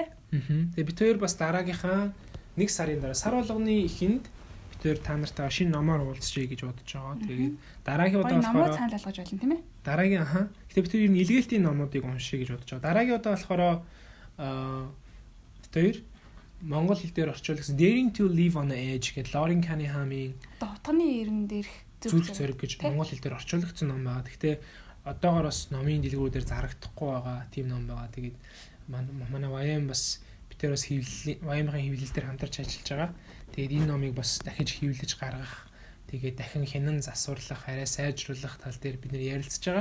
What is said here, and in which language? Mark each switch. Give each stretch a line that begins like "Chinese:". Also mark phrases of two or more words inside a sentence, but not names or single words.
Mongolian: Тэгээ бид хоёр бас дараагийнхаа 1 сарын дараа сар болгоны эхэнд бид хоёр та нартаа шинэ номоор уулзчихъя гэж бодож байгаа. Тэгээд дараагийн удаа болохоор номоо цаана болгож байна тийм ээ. Дараагийн Гэтэ бид хоёр энэ илгээлтийн номуудыг уншия гэж бодож байгаа. Дараагийн удаа болохоор бид хоёр монгол хэл дээр орчуулсан Daring to Live on the Edge гэдэг Lauren Cunningham-ийн Довтгоны ирэн дээрх зүрх зориг гэж монгол хэл дээр орчуулагдсан ном байгаа. Гэхдээ одоогоор бас номын дэлгүүрээр зарагдахгүй байгаа тийм ном байгаа. Тэгээд манай Ваян бас бид тэр бас Ваямын хэвлэл дээр хамтарч ажиллаж байгаа. Тэгээд энэ номыг бас дахиж хэвлэж гаргах тэгээд дахин хянан засварлах, арай сайжруулах тал дээр бид нэр ярилцж байгаа.